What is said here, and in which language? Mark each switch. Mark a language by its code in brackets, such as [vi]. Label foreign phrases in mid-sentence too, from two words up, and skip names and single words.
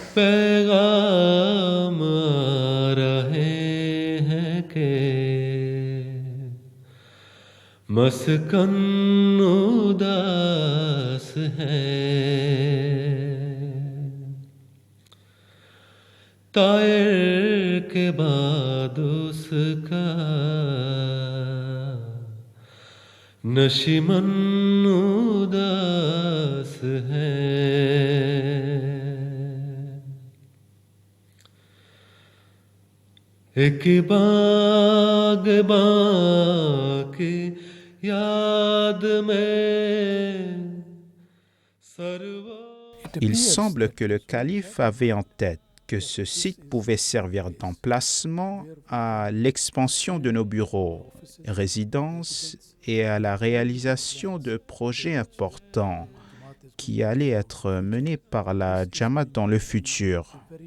[ur] پیغام آ رہے ہیں کہ مسکن اداس ہے، طائر کے بعد اس کا نشیمن اداس ہے. ایک باغبان کی یاد میں [fr] Il semble que le calife avait en tête que ce site pouvait servir d'emplacement à l'expansion de nos bureaux, résidences et à la réalisation de projets importants qui allaient être menés par la Jamaat dans le futur.